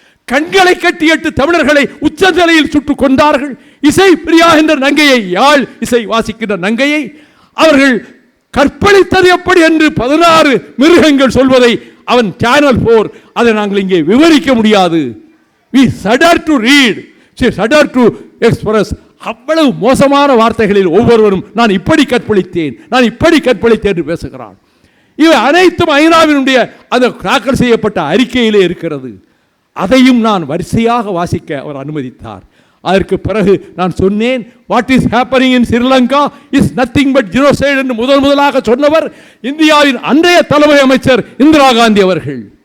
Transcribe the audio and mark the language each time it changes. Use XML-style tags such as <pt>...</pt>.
<ta>கண்களை கட்டியிட்டு தமிழர்களை உச்சநிலையில் சுட்டுக் கொண்டார்கள். இசை பிரியா என்ற நங்கையை, யாழ் இசை வாசிக்கின்ற நங்கையை அவர்கள் கற்பழித்தது எப்படி என்று 16 மிருகங்கள் சொல்வதை அவன் சேனல் 4, அதை நாங்கள் இங்கே விவரிக்க முடியாது.</ta> <en>we shudder to read, shudder to express.</en> <ta>அவ்வளவு மோசமான வார்த்தைகளில் ஒவ்வொருவரும் நான் இப்படி கற்பழித்தேன், நான் இப்படி கற்பழித்தேன் என்று பேசுகிறான். இவை அனைத்தும் ஐநாவினுடைய அந்த தாக்கல் செய்யப்பட்ட அறிக்கையிலே இருக்கிறது. அதையும் நான் வரிசையாக வாசிக்க அவர் அனுமதித்தார். அதற்கு பிறகு நான் சொன்னேன்,</ta> <en>what is happening in Sri Lanka is nothing but genocide</en> <ta>என்று முதலாக சொன்னவர் இந்தியாவின் அன்றைய தலைமை அமைச்சர் இந்திரா காந்தி அவர்கள்.</ta>